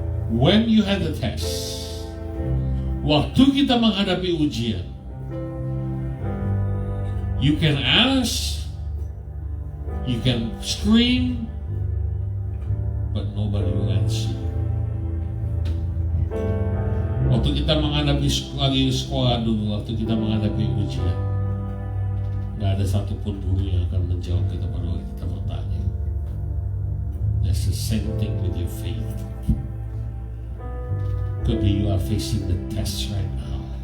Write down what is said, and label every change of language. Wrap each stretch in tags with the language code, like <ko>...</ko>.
<en>When you had the test,</en> <id>waktu kita menghadapi ujian,</id> <en>you can ask, you can scream, but nobody will answer.</en> <id>Waktu kita menghadapi lagi sekolah dulu, waktu kita menghadapi ujian, nggak ada satupun guru yang akan menjawab kita pada waktu kita bertanya.</id> <en>That's the same thing with your faith. Could be you are facing the test right now.</en>